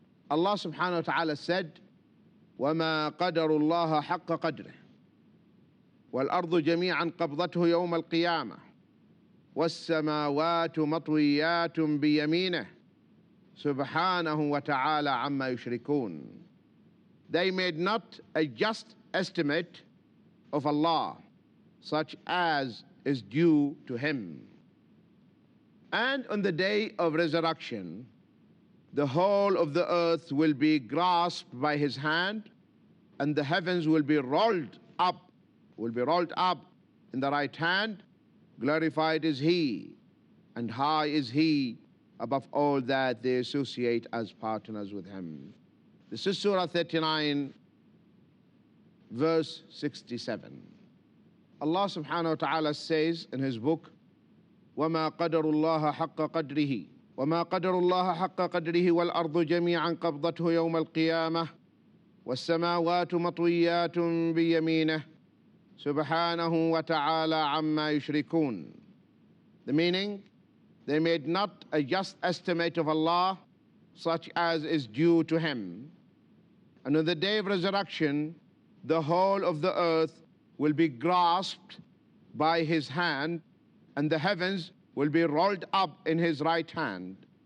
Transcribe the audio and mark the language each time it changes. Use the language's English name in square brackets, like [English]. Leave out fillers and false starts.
[English] Allah subhanahu wa ta'ala said, [Arabic] وَمَا قَدَرُ اللَّهَ حَقَّ قَدْرِهِ وَالْأَرْضُ جَمِيعًا قَبْضَتْهُ يَوْمَ الْقِيَامَةِ وَالسَّمَاوَاتُ مَطْوِيَّاتٌ بِيَمِينِهِ سُبْحَانَهُ وَتَعَالَى عَمَّا يُشْرِكُونَ. [English] They made not a just estimate of Allah, such as is due to Him. And on the day of resurrection, the whole of the earth will be grasped by His hand, and the heavens will be rolled up in the right hand. Glorified is He, and high is He above all that they associate as partners with Him. This is Surah 39, verse 67. Allah subhanahu wa ta'ala says in His book, [Arabic] وَمَا قَدَرُ اللَّهَ حَقَّ قَدْرِهِ وَمَا قَدَرُ اللَّهَ حَقَّ قَدْرِهِ وَالْأَرْضُ جَمِيعًا قَبْضَتْهُ يَوْمَ الْقِيَامَةِ وَالسَّمَاوَاتُ مَطْوِيَّاتٌ بِيَمِينِهِ سُبْحَانَهُ وَتَعَالَى عَمَّا يُشْرِكُونَ. [English] The meaning, they made not a just estimate of Allah, such as is due to Him. And on the day of resurrection, the whole of the earth will be grasped by His hand, and the heavens will be rolled up in His right hand.